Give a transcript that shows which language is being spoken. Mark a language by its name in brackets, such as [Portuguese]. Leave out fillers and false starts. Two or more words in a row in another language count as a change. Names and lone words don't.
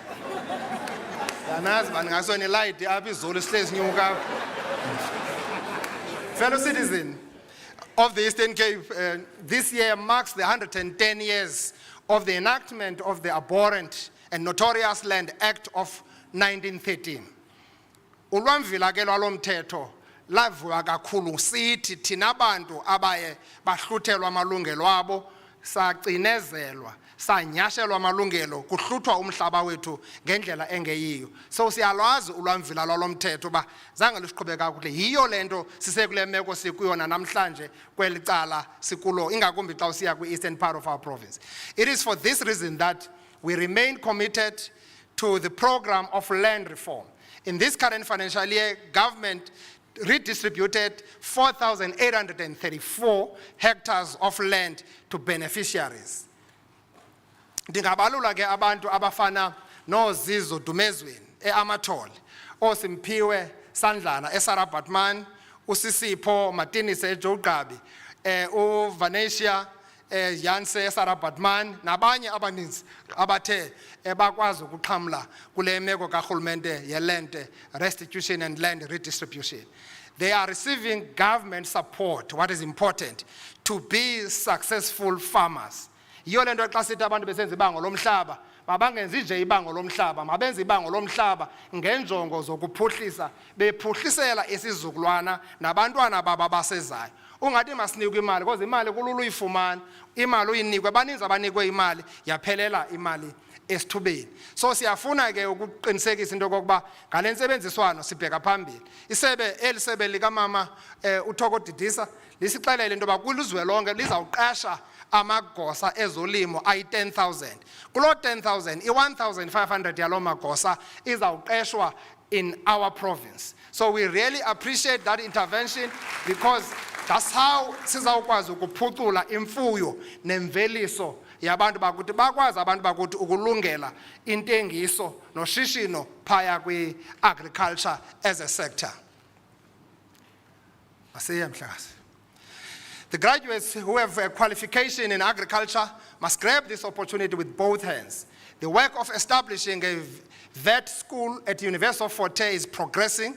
[English] Fellow citizen of the Eastern Cape, this year marks the 110 years of the enactment of the abhorrent and notorious Land Act of 1913. [Xhosa] Ulwamvila ke lwalo mthetho lavuka kakhulu sithi thina bantu abaye bahluthelwa amalungelo abo sacinezelwa sanyashelwa amalungelo kuhluthwa umhlaba wethu ngendlela engeyiyo. So siyalwazi ulwamvila lwalo mthetho ba zange lusiqhubeka kakuhle. Yiyo lento sisekule meko sikuyona namhlanje kwelicala sikulo ingakumbi xa usiya kwi- [English] eastern part of our province. It is for this reason that we remain committed to the program of land reform. In this current financial year, government redistributed 4,834 hectares of land to beneficiaries. [Xhosa] Ndingabalula ke abantu abafana noZizo Dumezweni eAmathole, oSimpiwe Sandlana eSarabatman, uSisipho Martinez eJogqabi, uVanetia Yanse eSarabatman nabanye abaninzi abathe bakwazi ukuxhamla kule meko karhulumente ye- [English] land restitution and land redistribution. They are receiving government support, what is important, to be successful farmers. [Xhosa] Yiyo lento xa sithi abantu besenza ibango lomhlaba, mabangenzi nje ibango lomhlaba, mabenze ibango lomhlaba ngenjongo zokuphuhlisa, bephuhlisela isizukulwana nabantwana baba basezayo. [English] ungathi masinikwe imali because [Xhosa] imali kulula uyifumana, imali uyinikwe, baninzi abanikwe imali yaphelela imali esithubeni. So siyafuna ke ukuqinisekisa into kokuba ngale ntsebenziswano sibheka phambili. Isebe likamama uThoko Didisa lisixelele into yoba kwilizwe lonke lizawuqasha amagosa ezolimo ayi-10,000. Kulo 10,000, i-1,500 yaloo magosa izawuqeshwa [English] in our province. So we really appreciate that intervention because that's how [Xhosa] sizawukwazi ukuphucula imfuyo nemveliso yabantu bakuthi bakwazi abantu bakuthi ukulungela intengiso noshishino phaya kwi-agriculture [English] as a sector. The graduates who have a qualification in agriculture must grab this opportunity with both hands. The work of establishing a vet school at University of Fort Hare is progressing.